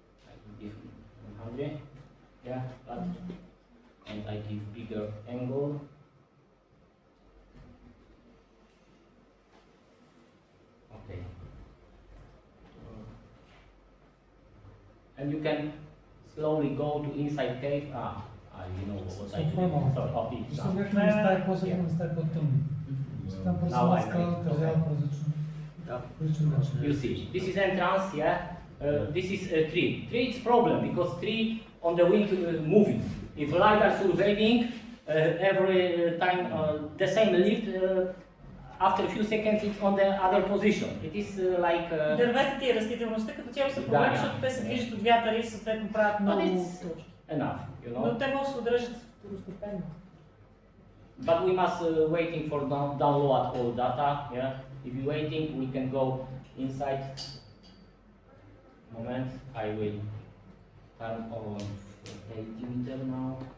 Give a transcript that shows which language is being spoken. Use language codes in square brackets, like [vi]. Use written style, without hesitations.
[en] I will give 100, yeah, but and I give bigger angle. Okay. And you can slowly go to inside cave. You know what I do. So copy. [bg] Защото някакви места е по-светло, места е по-тъмно. Там просто [en] Now I [bg] скала [en] make. [bg] отразява по различен начин. [en] You see, this is entrance, yeah. This is a tree. Tree is problem because tree on the wind moving. If lidar surveying every time the same lift, after a few seconds it's on the other position. It is like. [bg] Дърветата и растителността като цяло са проблем, защото те се движат от вятъра и съответно правят много точки. [en] Enough, you know. [bg] Но те могат да се удържат второстепенно. [en] But we must waiting for download all data. Yeah, if you waiting, we can go inside. Moment, I will turn on 80 meter now.